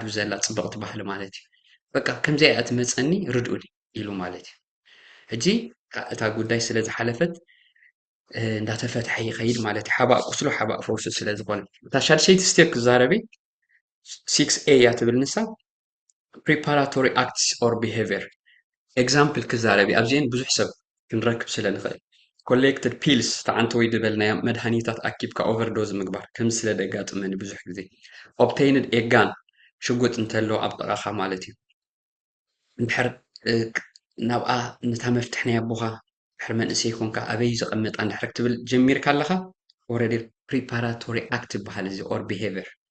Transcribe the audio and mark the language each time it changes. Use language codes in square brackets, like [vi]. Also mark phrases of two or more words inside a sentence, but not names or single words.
[ti] ዘላ ፅብቕቲ ባህሊ ማለት እዩ። በቃ ከምዚኣ እያ ትመፀኒ ርድኡኒ ኢሉ ማለት እዩ። ሕጂ እታ ጉዳይ ስለ ዝሓለፈት እንዳተፈትሐ ይኸይድ ማለት እዩ። ሓባእ ቁስሉ ሓባእ ፈውሱ ስለ ዝኾነ እታ ሻድሸይቲ ስቴፕ ክዛረበ 6A እያ ትብል ንሳ [en] preparatory acts or behavior [ti] ኤግዛምፕል ክዛረብ ኣብዚአን ብዙሕ ሰብ ክንረክብ ስለ ንኽእል [en] collected pills [ti] ተዓንተ ወይ ድበልናያ መድሃኒታት ኣኪብካ ኦቨርዶዝ ምግባር ከም ስለ ደጋጥመኒ ብዙሕ ግዜ [en] obtained a gun [ti] ሽጉጥ እንተሎ ኣብ ጥቓኻ ማለት እዩ። እንድሕር ናብኣ ነታ መፍትሕ ናይ ኣቦኻ ድሕሪ መንእሰይ ኮንካ ኣበይ ዝቐመጣ እንድሕር ክትብል ጀሚርካ ኣለኻ [en] already preparatory act [ti] ይበሃል እዚ [en] or behavior